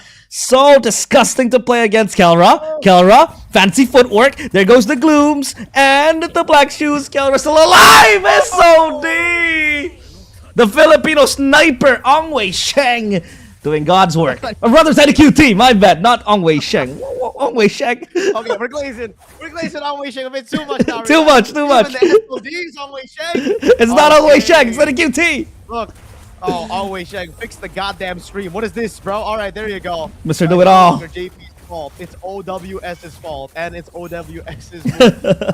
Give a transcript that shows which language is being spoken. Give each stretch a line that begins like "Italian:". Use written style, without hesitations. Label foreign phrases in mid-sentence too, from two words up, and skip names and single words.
English: So disgusting to play against Kelra. Kelra, fancy footwork. There goes the Glooms and the Black Shoes. Kelra still alive. SOD. The Filipino sniper, Ong Wei Sheng, doing God's work. Or rather, Teddy QT, my bad, not Ong Wei Sheng. Ong Wei Sheng. Okay, we're glazing Ong Wei Sheng a bit too much now. Too much. Even the SOD's Ong Wei Sheng. It's not Ong Wei Sheng, it's Teddy QT. Look. Oh, Ong Wei Sheng, fix the goddamn stream. What is this, bro? All right, there you go. Mr. Do It All. JP's fault. It's OWS's fault, and it's OWS's fault.